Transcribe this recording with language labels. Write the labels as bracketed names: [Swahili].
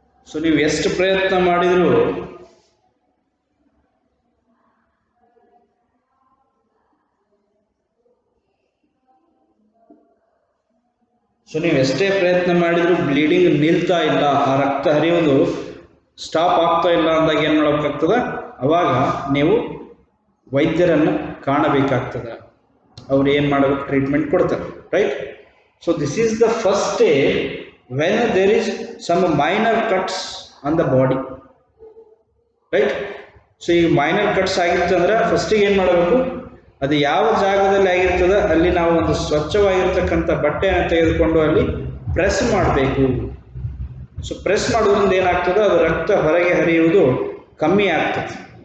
[Kannada] So ನೀವು ಎಷ್ಟು ಪ್ರಯತ್ನ ಮಾಡಿದರೂ ಎಷ್ಟೇ ಪ್ರಯತ್ನ ಮಾಡಿದರೂ ಬ್ಲೀಡಿಂಗ್ ನಿಲ್ತಾ ಇಲ್ಲ, ಆ ರಕ್ತ ಹರಿಯೋದು ಸ್ಟಾಪ್ ಆಗ್ತಾ ಇಲ್ಲ ಅಂದಾಗ ಏನು ಮಾಡಬೇಕಾಗ್ತದೆ, ಅವಾಗ ನೀವು ವೈದ್ಯರನ್ನು ಕಾಣಬೇಕಾಗ್ತದೆ. ಅವ್ರು ಏನು ಮಾಡಬೇಕು, ಟ್ರೀಟ್ಮೆಂಟ್ ಕೊಡ್ತಾರೆ, right? [English] So this is the first stage when there is some minor cuts on the body, right? [Kannada] So ಈ minor cuts ಆಗಿತ್ತು ಅಂದ್ರೆ ಫಸ್ಟಿಗೆ ಏನು ಮಾಡಬೇಕು, ಅದು ಯಾವ ಜಾಗದಲ್ಲಿ ಆಗಿರ್ತದೆ ಅಲ್ಲಿ ನಾವು ಒಂದು ಸ್ವಚ್ಛವಾಗಿರ್ತಕ್ಕಂಥ ಬಟ್ಟೆಯನ್ನು ತೆಗೆದುಕೊಂಡು ಅಲ್ಲಿ ಪ್ರೆಸ್ ಮಾಡಬೇಕು. ಸೊ ಪ್ರೆಸ್ ಮಾಡೋದ್ರಿಂದ ಏನಾಗ್ತದೆ, ಅದು ರಕ್ತ ಹೊರಗೆ ಹರಿಯುವುದು ಕಮ್ಮಿ ಆಗ್ತದೆ.